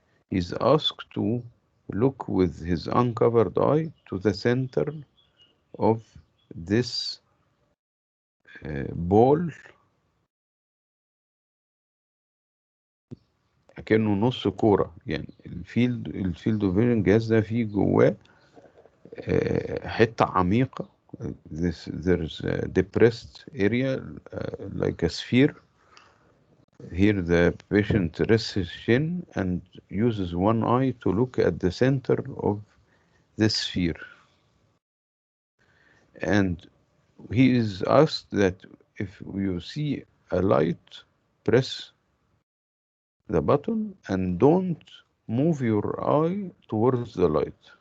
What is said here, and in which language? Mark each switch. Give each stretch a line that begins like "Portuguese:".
English: He's asked to look with his uncovered eye to the center of this ball
Arabic: كأنه نص كورة. يعني
English: الفيلد of vision
Arabic: الجهاز ده فيه جواه حتة عميقة.
English: There's a depressed area like a sphere. Here the patient rests his chin and uses one eye to look at the center of this sphere. And he is asked that if you see a light, press the button and don't move your eye towards the light.